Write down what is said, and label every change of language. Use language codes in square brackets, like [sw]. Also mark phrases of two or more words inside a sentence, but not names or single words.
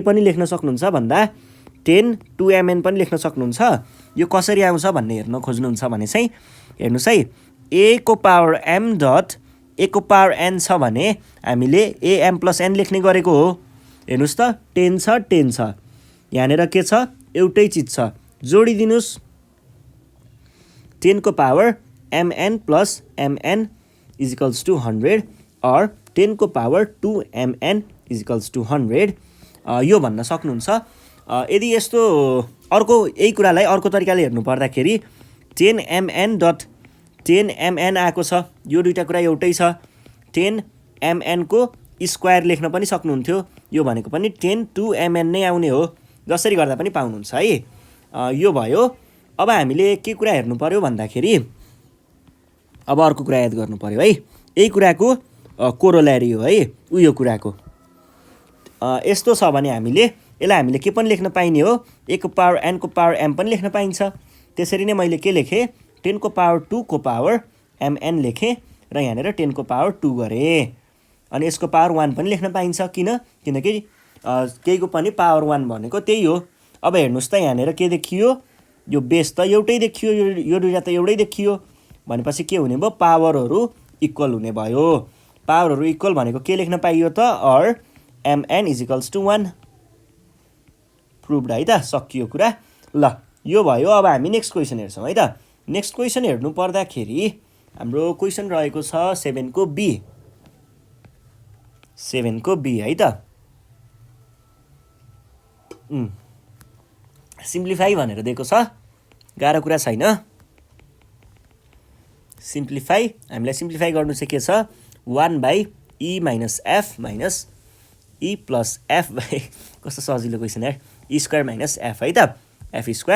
[ne] पनि लेख्न सक्नुहुन्छ भन्दा 10 2mn पनि लेख्न सक्नुहुन्छ यो कसरी आउँछ भन्ने हेर्न खोज्नुहुन्छ भने चाहिँ हेर्नुस् है a को पावर m डट a को पावर n छ भने हामीले am + n लेख्ने गरेको हो हेर्नुस् त 10 छ यहाँनेर के छ एउटै चीज छ जोडिदिनुस् 10 को पावर mn + mn = 100 और 10 को पावर 2mn = 100 यो भन्न सक्नुहुन्छ यदि यस्तो अर्को यही कुरालाई अर्को तरिकाले हेर्नु पर्दाखेरि 10mn आएको छ यो दुईटा कुरा एउटै छ 10mn को स्क्वायर लेख्न पनि सक्नुहुन्थ्यो यो भनेको पनि 10 2mn नै आउने हो जसरी गर्दा पनि पाउनुहुन्छ है यो भयो अब हामीले के कुरा हेर्नु पर्यो भन्दाखेरि अब अर्को कुरा याद गर्नु पर्यो है यही कुराको कोरोलरी हो है उयो कुराको यस्तो छ भने यसलाई हामीले के पनि लेख्न पाइने हो a को पावर n को पावर m पनि लेख्न पाइन्छ त्यसरी नै मैले के लेखे 10 को पावर 2 को पावर mn लेखे र यहाँनेर 10 को पावर 2 गरे अनि यसको पावर 1 पनि लेख्न पाइन्छ किनकि केहीको पनि पावर 1 भनेको त्यही हो अब हेर्नुस् त यहाँनेर के देखियो यो बेस त एउटै देखियो यो दुईटा त एउटै देखियो भनेपछि के हुने भयो पावरहरु इक्वल हुने भयो पावरहरु इक्वल भनेको के लेख्न पाइयो त और mn = 1 प्रुभड है त सकियो कुरा ल यो भयो अब हामी [en] next question [ne] हेर्छौं है त [en] next question [ne] हेर्नु पर्दाखेरि हाम्रो क्वेशन रहेको छ 7 को b है त सिम्प्लिफाई भनेर दिएको छ गाह्रो कुरा छैन सिम्प्लिफाई हामीलाई सिम्प्लिफाई गर्नु चाहिँ के छ 1/e - f - e + f कस्तो सजिलो क्वेशन यार e² - f है त f²।